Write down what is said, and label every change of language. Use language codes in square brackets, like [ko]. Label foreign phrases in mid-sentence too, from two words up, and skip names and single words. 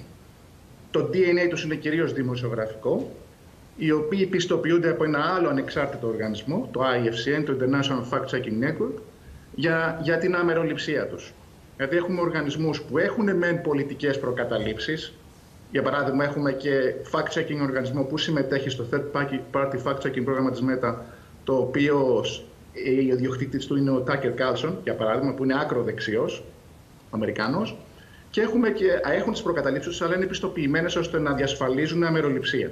[el] Το DNA τους είναι κυρίως δημοσιογραφικό, οι οποίοι πιστοποιούνται από ένα άλλο ανεξάρτητο οργανισμό, το IFCN, το International Fact Checking Network, για την αμεροληψία τους. Δηλαδή έχουμε οργανισμούς που έχουν μεν πολιτικές προκαταλήψεις. Για παράδειγμα, έχουμε και fact-checking οργανισμό που συμμετέχει στο Third Party Fact-Checking πρόγραμμα της ΜΕΤΑ, το οποίο ο ιδιοκτήτης του είναι ο Tucker Carlson, για παράδειγμα, που είναι άκρο δεξιός, Αμερικάνος. Και έχουν τις προκαταλήψεις τους, αλλά είναι πιστοποιημένες ώστε να διασφαλίζουν αμεροληψία.